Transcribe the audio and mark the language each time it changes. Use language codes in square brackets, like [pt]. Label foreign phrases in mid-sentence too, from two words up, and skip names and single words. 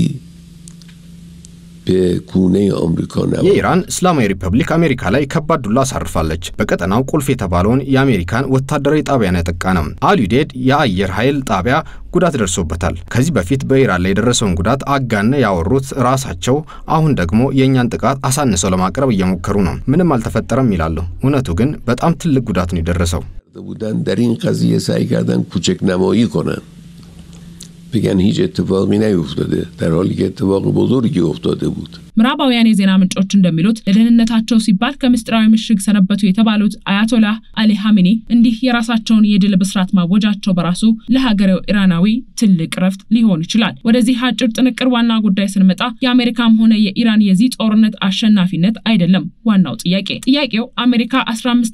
[am] የኢራን እስላማዊ ሪፐብሊክ አሜሪካ ላይ ከባድ ዱላ አሳርፋለች። በቀጠናው ቁልፍ የተባለውን የአሜሪካን ወታደራዊ ጣቢያን ያጠቃነም አልዩዴድ የአየር ኃይል ጣቢያ ጉዳት ደርሶበታል። ከዚህ በፊት በኢራን ላይ የደረሰውን ጉዳት አጋነ ያወሩት ራሳቸው አሁን ደግሞ የኛን ጥቃት አሳንሰው ለማቅረብ እየሞከሩ ነው። ምንም አልተፈጠረም ይላሉ። እውነቱ ግን በጣም ትልቅ ጉዳት ነው የደረሰው። [fa] دارین قضیه سعی کردن کوچک نمایی کنن. بگن هیچ اتفاقی نیفتاده در حالی که اتفاق بزرگی افتاده بود. [am] ምዕራባውያን የዜና ምንጮች እንደሚሉት ለደህንነታቸው ሲባል ከምስጥራዊ ምሽግ ሰነበቱ የተባሉት አያቶላህ አሊ ሐሚኒ እንዲህ የራሳቸውን የድል ብስራት ማወጃቸው በራሱ ለሀገሬው ኢራናዊ ትልቅ ረፍት ሊሆን ይችላል። ወደዚህ አጭር ጥንቅር ዋና ጉዳይ ስንመጣ የአሜሪካም ሆነ የኢራን የዚህ ጦርነት አሸናፊነት አይደለም ዋናው ጥያቄው አሜሪካ 15